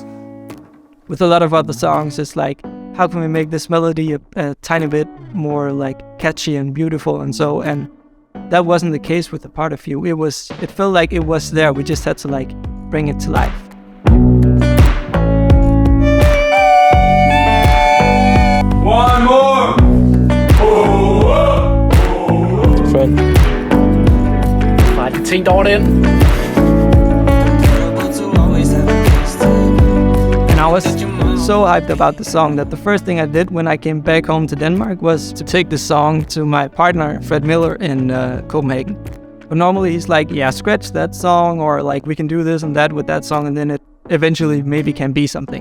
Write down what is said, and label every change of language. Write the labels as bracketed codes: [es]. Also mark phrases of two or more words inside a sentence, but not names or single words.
[en] With a lot of other songs, it's like, how can we make this melody a tiny bit more like catchy and beautiful and so, and that wasn't the case with A Part of You. It felt like it was there. We just had to like bring it to life. One more. Friend. [da] Nej, de tænkte over den. [en] And I was so hyped about the song that the first thing I did when I came back home to Denmark was to take the song to my partner, Fred Miller, in Copenhagen. But normally he's like, yeah, scratch that song, or like we can do this and that with that song, and then it eventually maybe can be something.